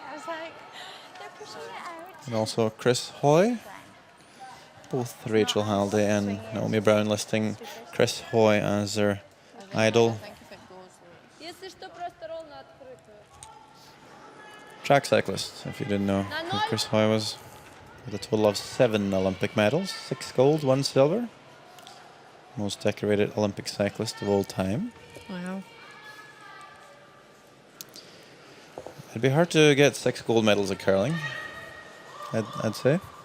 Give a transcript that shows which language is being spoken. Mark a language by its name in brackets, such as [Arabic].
[English] I was like, they're pushing it out. and also Chris Hoy. Both Rachel Halliday and Naomi Brown listing Chris Hoy as their idol. [Russian] Если что, просто ровно открытую. [English] Track cyclist, if you didn't know who Chris Hoy was, with a total of 7 Olympic medals, 6 gold, 1 silver. Most decorated Olympic cyclist of all time. Wow. It'd be hard to get 6 gold medals at curling, I'd say.